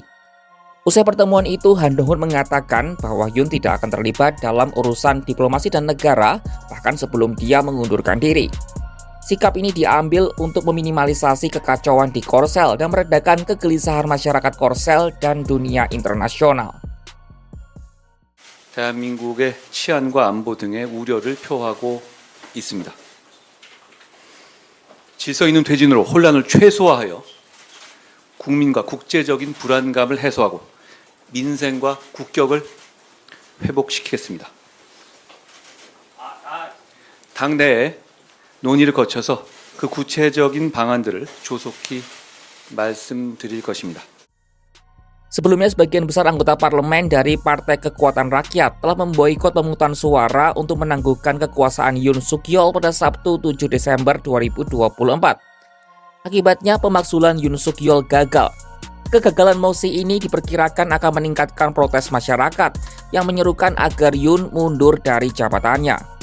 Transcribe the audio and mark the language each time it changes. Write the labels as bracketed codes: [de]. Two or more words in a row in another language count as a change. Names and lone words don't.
[id] Usai pertemuan itu, Han Dong-hun mengatakan bahwa Yoon tidak akan terlibat dalam urusan diplomasi dan negara, bahkan sebelum dia mengundurkan diri. Sikap ini diambil untuk meminimalisasi kekacauan di Korsel dan meredakan kegelisahan masyarakat Korsel dan dunia internasional. [ko] 대한민국의 치안과 안보 등의 우려를 표하고 있습니다. 질서 있는 퇴진으로 혼란을 최소화하여 국민과 국제적인 불안감을 해소하고 민생과 국격을 회복시키겠습니다. 당내에 논의를 거쳐서 그 구체적인 방안들을 조속히 말씀드릴 것입니다. [id] Sebelumnya, sebagian besar anggota parlemen dari Partai Kekuatan Rakyat telah memboikot pemungutan suara untuk menangguhkan kekuasaan Yoon Suk Yeol pada Sabtu 7 Desember 2024. Akibatnya, pemaksulan Yoon Suk Yeol gagal. Kegagalan mosi ini diperkirakan akan meningkatkan protes masyarakat yang menyerukan agar Yoon mundur dari jabatannya.